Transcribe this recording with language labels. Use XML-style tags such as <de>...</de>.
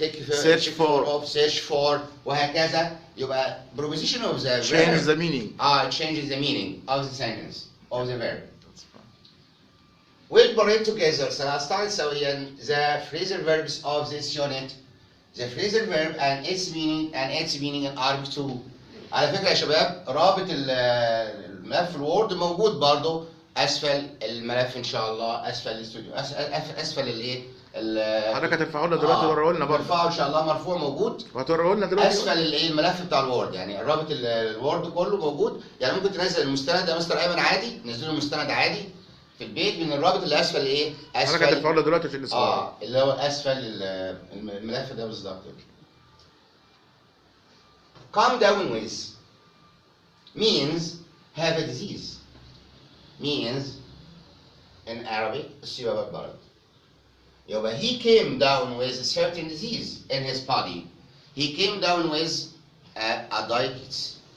<en>search for وهكذا يبقى preposition of the change the meaning. changes the meaning of the sentence of the verb. We'll put it together.</en> <ar>سنستعرض سويا</ar> <en>the phrasal verbs of this unit. The phrasal verb and its meaning in Arabic too.</en> <ar>على فكرة يا شباب رابط الملف الوورد موجود برضو أسفل الملف إن شاء الله أسفل الاستوديو أسفل الإيه؟ حضرتك هترفعه لنا دلوقتي وتوريه لنا برضه. هرفعه ان شاء الله مرفوع موجود. وهتوريه لنا دلوقتي. اسفل الايه الملف بتاع الوورد يعني الرابط الوورد كله موجود يعني ممكن تنزل المستند يا مستر ايمن عادي نزله المستند عادي في البيت من الرابط اللي اسفل ايه؟ اسفل حضرتك هترفعه لنا دلوقتي في الاسبوع. اللي هو اسفل الملف ده بالظبط.</ar> <en>Come down with means have a disease. Means in Arabic</en> <ar>أصيب بالمرض.</ar> <en>يبقى he came down with a certain disease in his body. He came down with a diabetes.</en>